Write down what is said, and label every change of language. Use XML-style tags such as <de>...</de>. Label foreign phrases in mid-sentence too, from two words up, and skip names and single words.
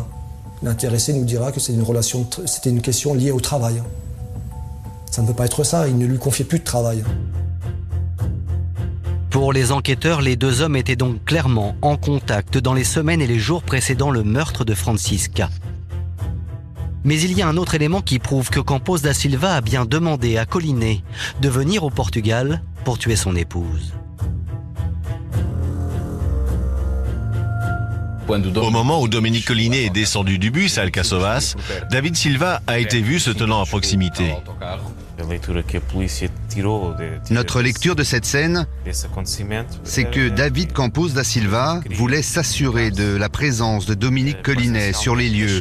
<fr>L'intéressé nous dira que c'était une question liée au travail. Ça ne peut pas être ça, il ne lui confiait plus de travail. Pour les enquêteurs, les deux hommes étaient donc clairement en contact dans les semaines et les jours précédant le meurtre de Francisca. Mais il y a un autre élément qui prouve que Campos da Silva a bien demandé à Collinet de venir au Portugal pour tuer son épouse. Au moment où Dominique Collinet est descendu du bus à Alcaçovas, David Silva a été vu se tenant à proximité. Notre lecture de cette scène, c'est que David Campos da Silva voulait s'assurer de la présence de Dominique Collinet sur les lieux.</fr>